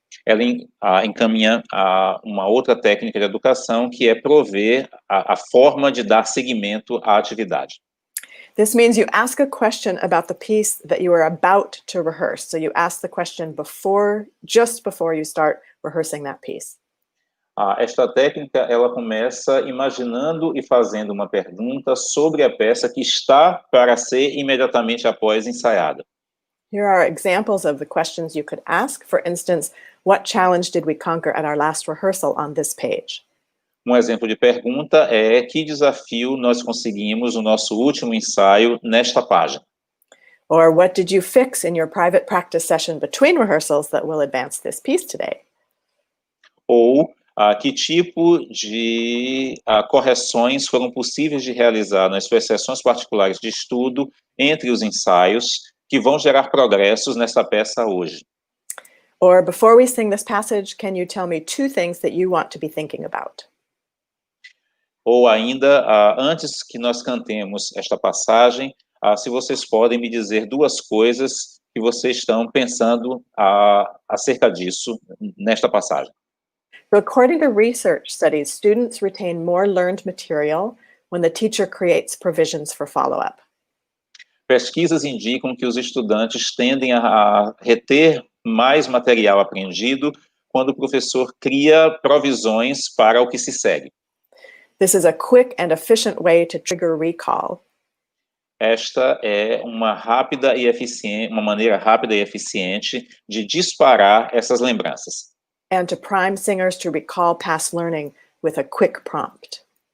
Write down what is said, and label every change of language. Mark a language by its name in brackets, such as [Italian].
[Portuguese] Ela encaminha uma outra técnica de educação, que é prover a forma de dar seguimento à atividade. [English] This means you ask a question about the piece that you are about to rehearse. So you ask the question just before you start rehearsing that piece. [Portuguese] Esta técnica, ela começa imaginando e fazendo uma pergunta sobre a peça que está para ser imediatamente após ensaiada. [English] Here are examples of the questions you could ask. For instance, what challenge did we conquer at our last rehearsal on this page? [Portuguese] Um exemplo de pergunta é: que desafio nós conseguimos no nosso último ensaio nesta página? [English] Or what did you fix in your private practice session between rehearsals that will advance this piece today? [Portuguese] Ou que tipo de correções foram possíveis de realizar nas suas sessões particulares de estudo entre os ensaios que vão gerar progressos nessa peça hoje? [English] Or before we sing this passage, can you tell me 2 things that you want to be thinking about? [Portuguese] Ou ainda, antes que nós cantemos esta passagem, se vocês podem me dizer 2 coisas que vocês estão pensando acerca disso nesta passagem. [English] So according to research studies, students retain more learned material when the teacher creates provisions for follow-up. [Portuguese] Pesquisas indicam que os estudantes tendem a reter mais material aprendido quando o professor cria provisões para o que se segue. [English] This is a quick and efficient way to trigger recall. [Portuguese] Esta é uma maneira rápida e eficiente de disparar essas lembranças. [English] And to prime singers to recall past learning with a quick prompt.